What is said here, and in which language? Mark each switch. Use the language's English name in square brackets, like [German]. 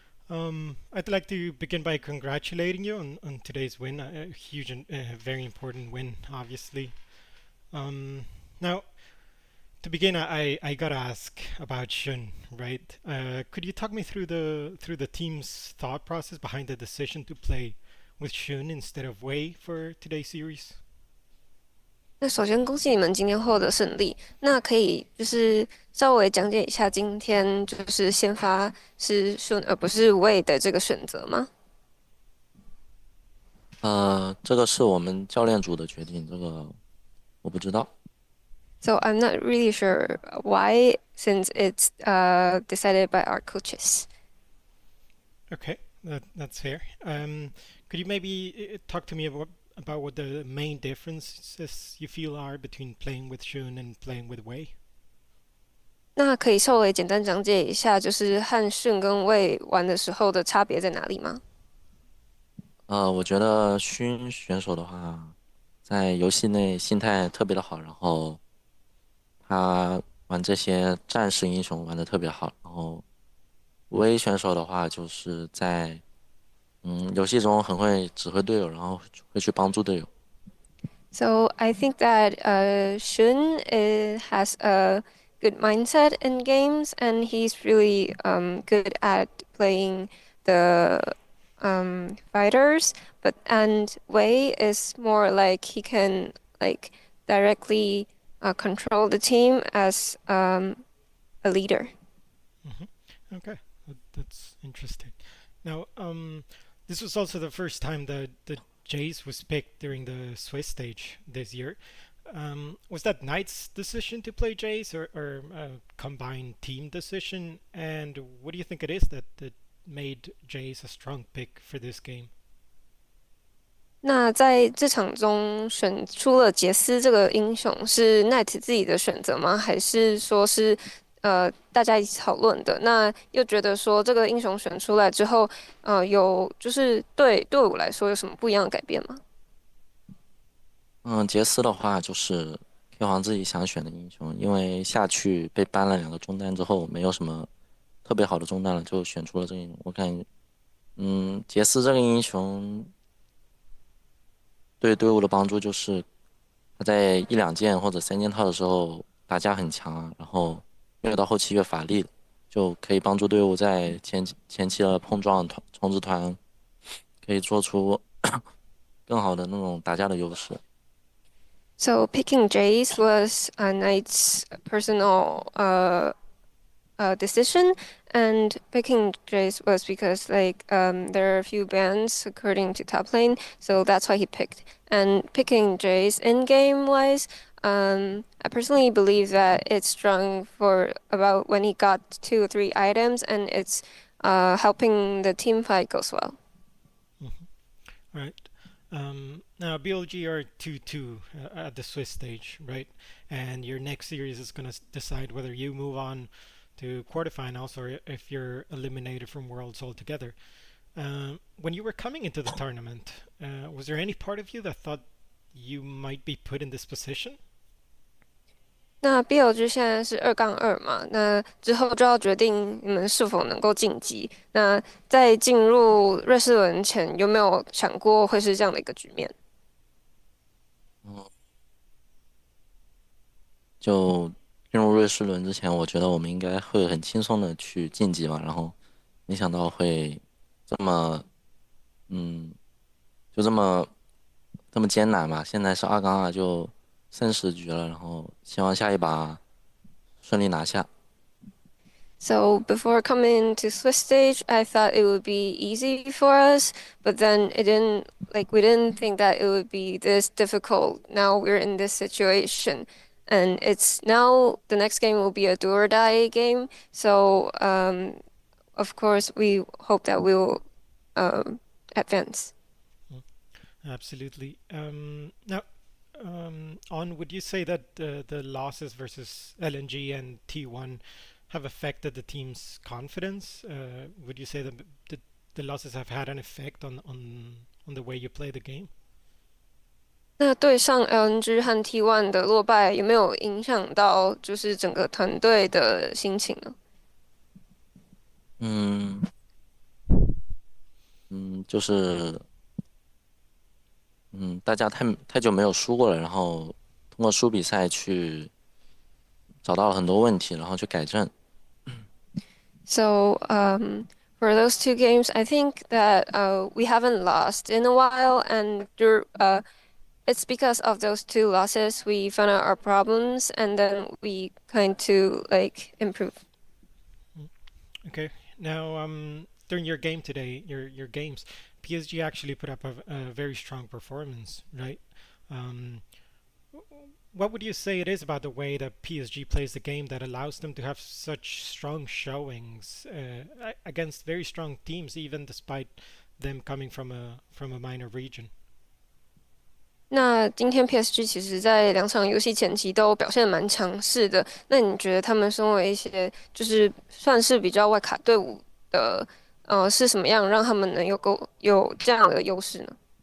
[English] I'd like to begin by congratulating you on today's win, a huge and very important win, obviously. Um, Now, to begin, I gotta ask about Shun, right? Could you talk me through the team's thought process behind the decision to play with Shun instead of Wei for today's series? [Chinese] 那首先恭喜你们今天获得胜利。那可以稍微讲解一下今天先发是顺而不是魏的这个选择吗这个是我们教练组的决定，这个我不知道。 [English] ？So I'm not really sure why, since it's decided by our coaches. Okay, that's fair. Could you maybe talk to me about what the main differences you feel are between playing with Shun and playing with Wei? [Chinese] 那可以稍微简单讲解一下，就是和顺跟魏玩的时候的差别在哪里吗？我觉得勋选手的话，在游戏内心态特别的好，然后他玩这些战士英雄玩的特别好，然后微选手的话，就是在游戏中很会指挥队友，然后会去帮助队友。 [English] So I think that Shun has a good mindset in games, and he's really good at playing the fighters. And Wei is more like he can like directly control the team as a leader. Okay, that's interesting. Now, this was also the first time that Jayce was picked during the Swiss stage this year. Was that Knight's decision to play Jayce or a combined team decision? And what do you think it is that made Jayce a strong pick for this game? [Chinese] 那在这场中选出了杰斯这个英雄，是奈 t 自己的选择吗？还是说是大家一起讨论的？那又觉得说这个英雄选出来之后，有对我来说有什么不一样的改变吗？嗯，杰斯的话就是 K 皇自己想选的英雄，因为下去被搬了2个中单之后，没有什么特别好的中单了，就选出了这个英雄。我感觉，杰斯这个英雄对队伍的帮助就是他在1、2件或者3件套的时候打架很强啊，然后越到后期越乏力了，就可以帮助队伍在前期的碰撞冲刺团可以做出更好的那种打架的优势。 [English] So picking Jace was a knight's personal decision, and picking Jace was because there are a few bans according to top lane, so that's why he picked. And picking Jace in game wise, I personally believe that it's strong for about when he got 2 or 3 items, and it's helping the team fight goes well. Mhm. Right. Now BLG are 2-2 at the Swiss stage, right? And your next series is going to decide whether you move on to quarterfinals or if you're eliminated from Worlds altogether. When you were coming into the tournament, was there any part of you that thought you might be put in this position? [Chinese] 那 BLG 现在是2-2嘛，那之后就要决定你们是否能够晋级。那在进入瑞士轮前，有没有想过会是这样的一个局面？嗯，就进入瑞士轮之前，我觉得我们应该会很轻松的去晋级嘛，然后没想到会这么，嗯，就这么艰难吧。现在是2-2就生死局了，然后希望下一把顺利拿下。 [English] So before coming to Swiss stage, I thought it would be easy for us, but then it didn't, like we didn't think that it would be this difficult. Now we're in this situation, and it's now the next game will be a do or die game. So of course we hope that we'll um, advance. Mm, absolutely. Now, on would you say that the losses versus LNG and T1 have affected the team's confidence? Would you say that the losses have had an effect on the way you play the game? [Chinese] 那对上 LNG 和 T1 的落败，有没有影响到就是整个团队的心情呢？嗯就是大家太久没有输过了，然后通过输比赛去找到了很多问题，然后去改正。 [English] So, for those two games, I think that we haven't lost in a while, and it's because of those two losses we found out our problems, and then we kind to like improve. Okay. Now, during your game today, your games, PSG actually put up a very strong performance, right? Um, what would you say it is about the way that PSG plays the game that allows them to have such strong showings against very strong teams, even despite them coming from a minor region? [Chinese] 那今天 PSG 其实在两场游戏前期都表现得蛮强势的。那你觉得他们身为一些就是算是比较外卡队伍的，是什么样让他们能有这样的优势呢？